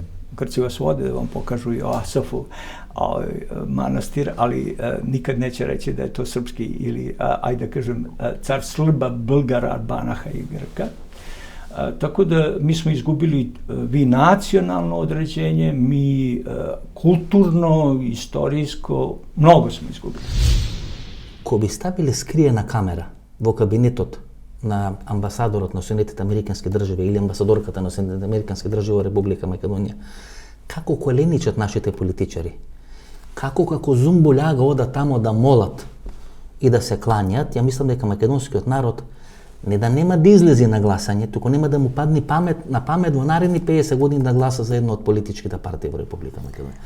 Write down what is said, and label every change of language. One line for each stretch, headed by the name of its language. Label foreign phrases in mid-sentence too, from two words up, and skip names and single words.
Serbian: Grci vas vode da vam pokažu Joasafu manastir, ali nikad neće reći da je to srpski ili, ajde da kažem, car Srba, Bulgara, Arbanaha i Grka. Tako da mi smo izgubili vi nacionalno određenje, mi kulturno, istorijsko, mnogo smo izgubili. Ko bi stavili skrijena kamera
Macedonian: во кабинетот на амбасадорот на Соединетите Американски држави или амбасадорката на Соединетите Американски држави во Република Македонија, како коленичат нашите политичари, како зумбуљага ода тамо да молат и да се кланјат, ја мислам дека македонскиот народ не да нема да излези на гласање, туку нема да му падне на памет во наредни 50 години да гласа за една од политичките партии во Република Македонија.